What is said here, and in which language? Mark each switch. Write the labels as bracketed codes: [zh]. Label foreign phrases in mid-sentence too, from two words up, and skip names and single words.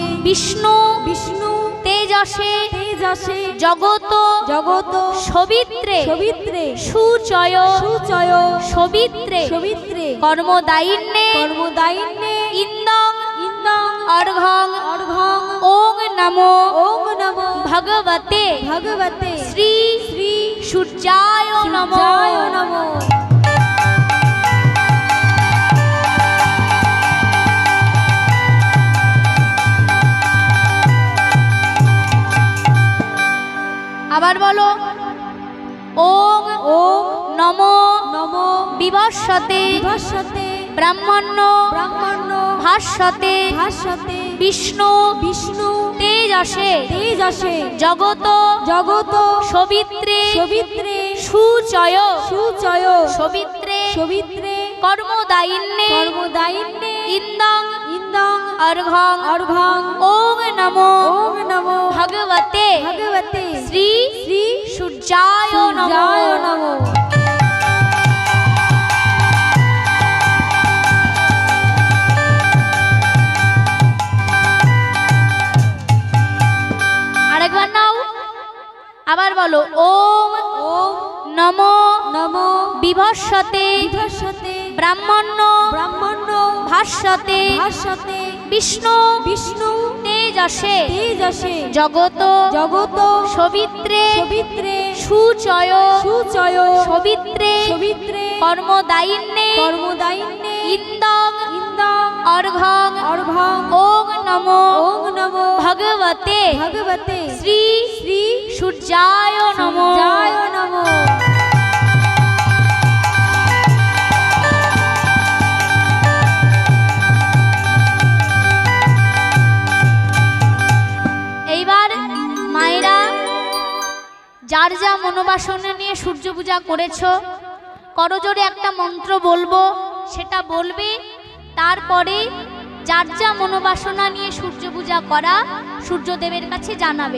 [sa] বিষ্ণু বিষ্ণু তেজসে তেজসে জগত জগত সবিত্রে সবিত্রে সুচয় সুচয় সবিত্রে সবিত্রে কর্মদায়িন্যে কর্মদায়িন্যে ইন্দং ইন্দং অর্ঘং অর্ঘং ওং নমো ওং নমো ভগবতে ভগবতে শ্রী শ্রী সূর্যায় নমো সূর্যায় নমো। [bn] আবার বলো ওং [sa] ওং নমো নমো বিভস্যতে বিভাসতে ব্রাহ্মণ্য ব্রাহ্মণ্য ভাস্যতে ভাস্যতে বিষ্ণু বিষ্ণু তেজসে তেজসে জগত জগত সবিত্রে সবিত্রে সুচয় সুচয় সবিত্রে সবিত্রে কর্মদায়িন্যে কর্মদায়িন্যে ইন্দং ইন্দং অর্ঘং অর্ঘং ওং নমো ওং নমো ভগবতে ভগবতে শ্রী শ্রী সূর্যায় নমো সূর্যায় নমো। [bn] আরেকবার নাও আবার বলো ওম [sa] ওং নমো নমো বিভস্যতে বিভাসতে ব্রাহ্মণ্য ব্রাহ্মণ্য ভাস্যতে ভাস্যতে বিষ্ণু বিষ্ণু তেজসে তেজসে জগত জগত সবিত্রে সবিত্রে সুচয় সুচয় সবিত্রে সবিত্রে কর্মদায়িন্যে কর্মদায়িন্যে ইন্দং ইন্দং অর্ঘং অর্ঘং ওং নমো ওং নমো ভগবতে ভগবতে শ্রী শ্রী সূর্যায় নমো সূর্যায় নমো। [bn] এইবার মায়েরা যার যা মনোবাসনা নিয়ে সূর্য পূজা করেছো করজোরে একটা মন্ত্র বলবো সেটা বলবে, তারপরে যার যা মনোবাসনা নিয়ে সূর্য পূজা করা সূর্যদেবের কাছে জানাবে।